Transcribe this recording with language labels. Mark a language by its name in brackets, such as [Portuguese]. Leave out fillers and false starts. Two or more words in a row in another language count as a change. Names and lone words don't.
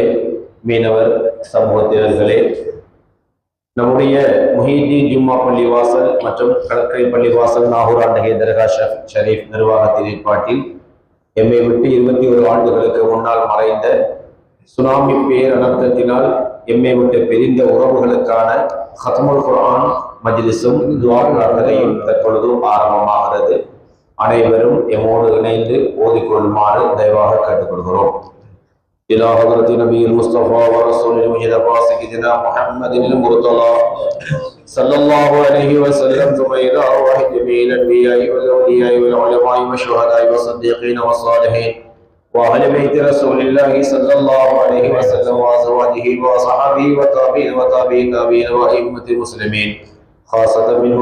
[Tamil] மீனவர் சமூகத்தினர்களே, நம்முடைய முஹீதீன் ஜும்மா பள்ளிவாசல் மற்றும் கடற்கரை பள்ளிவாசல் நாகூர் ஆண்டகே தர்கா ஷரீஃப் நிர்வாகத்தின் ஏற்பாட்டில் எம்மை விட்டு 21 ஆண்டுகளுக்கு முன்னால் மறைந்த சுனாமி பேரனர்த்தத்தினால் எம்மை விட்டு பிரிந்த உறவுகளுக்கான [Arabic] ختم القرآن [Tamil] மஜ்லிஸும் துஆ பிரார்த்தனையும் தற்பொழுது ஆரம்பமாகிறது. அனைவரும் எம்மோடு இணைந்து ஓதிக்கொள்ளுமாறு தயவாக கேட்டுக்கொள்கிறோம். [Arabic] إلى حضرة نبي المصطفى ورسول المجتبى سيدنا محمد المرتضى صلى الله عليه وسلم، ثم إلى أرواح جميع الأنبياء والأولياء والعلماء والشهداء والصديقين والصالحين وأهل بيت رسول الله صلى الله عليه وسلم وأزواجه وصحبه وتابعين وتابعين وأئمة المسلمين، خاصة منهم